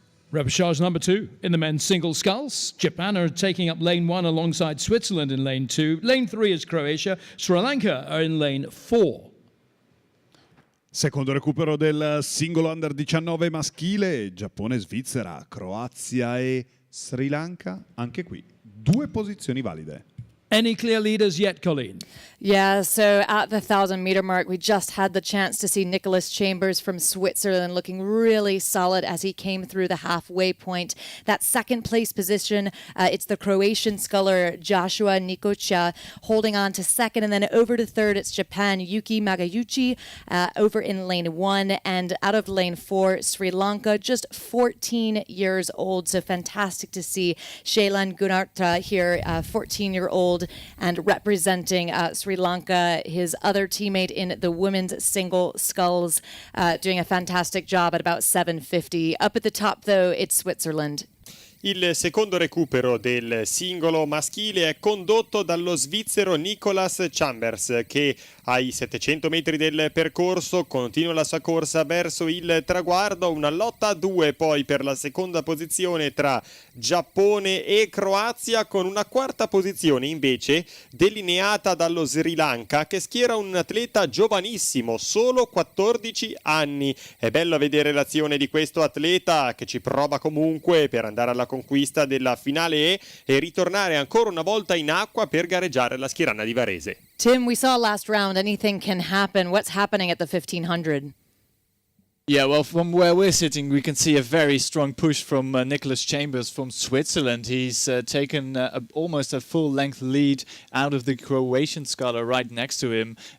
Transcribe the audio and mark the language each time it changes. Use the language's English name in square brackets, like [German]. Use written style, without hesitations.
[English] Repechage number 2 in the men's single sculls. Japan are taking up lane 1 alongside Switzerland in lane 2. Lane 3 is Croatia. Sri Lanka are in lane 4. [Italian] Secondo recupero del singolo under 19 maschile, Giappone e Svizzera, Croazia e Sri Lanka, anche qui 2 posizioni valide. [English] Any clear leaders yet, Colleen? Yeah, so at the 1,000-meter mark, we just had the chance to see Nicholas Chambers from Switzerland looking really solid as he came through the halfway point. That second place position, it's the Croatian sculler Joshua Nikocha holding on to second, and then over to third, it's Japan Yuki Magayuchi over in lane 1, and out of lane 4, Sri Lanka, just 14 years old, so fantastic to see Shailan Gunarta here, 14-year-old, and representing Sri Lanka, his other teammate in the women's single sculls, doing a fantastic job at about 7:50. Up at the top, though, it's Switzerland. [Italian] Il secondo recupero del singolo maschile è condotto dallo svizzero Nicolas Chambers, che ai 700 metri del percorso continua la sua corsa verso il traguardo. Una lotta a 2 poi per la seconda posizione tra Giappone e Croazia, con una quarta posizione invece delineata dallo Sri Lanka, che schiera un atleta giovanissimo, solo 14 anni. È bello vedere l'azione di questo atleta che ci prova comunque per andare alla conquista della finale E e ritornare ancora una volta in acqua per gareggiare la schieranna di Varese. [English] Tim, we saw last round, anything can happen. What's happening at the 1,500? Yeah, well, from where we're sitting, we can see a very strong push from Nicholas Chambers from Switzerland. He's taken almost a full-length lead out of the Croatian sculler right next to him.